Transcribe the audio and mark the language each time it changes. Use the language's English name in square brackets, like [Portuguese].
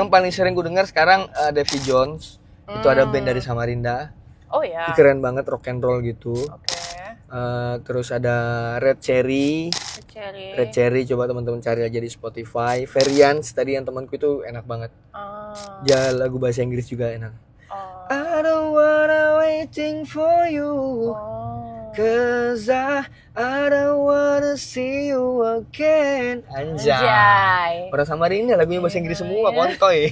[Indonesian] sering ku dengar sekarang Davy Jones. Itu ada band dari Samarinda. Oh ya. Keren banget rock and roll gitu. Oke. Terus ada Red Cherry. Cherry. Red Cherry coba teman-teman cari aja di Spotify. Variants tadi yang temanku itu enak banget. Oh. Ya lagu bahasa Inggris juga enak. Oh. [English] I don't wanna waiting for you. Oh. Cause I don't wanna see you again. [Indonesian] Anjay. Orang Samarinda lagunya bahasa Inggris semua, kontoy.